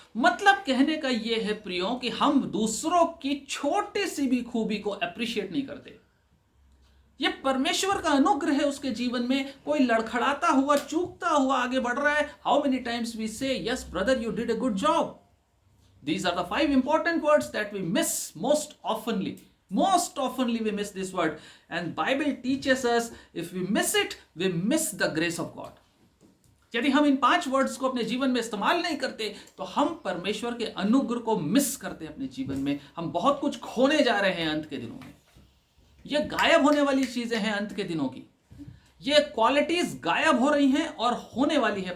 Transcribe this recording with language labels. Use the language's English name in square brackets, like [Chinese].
[Hindi] मतलब कहने का ये है प्रियो कि हम दूसरों की छोटी सी भी खूबी को अप्रिशिएट नहीं करते। ये परमेश्वर का अनुग्रह है उसके जीवन में। कोई लड़खड़ाता हुआ, चूकता हुआ आगे बढ़ रहा है, [English] How many times we say yes brother you did a good job. These are the 5 important words that we miss most oftenly. Most oftenly we miss this word, and Bible teaches us if we miss it, we miss the grace of God. [Hindi] यदि हम इन 5 words को अपने जीवन में इस्तेमाल नहीं करते, तो हम परमेश्वर के अनुग्रह को मिस करते हैं अपने जीवन में। हम बहुत कुछ खोने जा रहे हैं अंत के दिनों में। ये गायब होने वाली चीजें हैं अंत के दिनों की, ये क्वालिटीज गायब हो रही हैं और होने वाली है।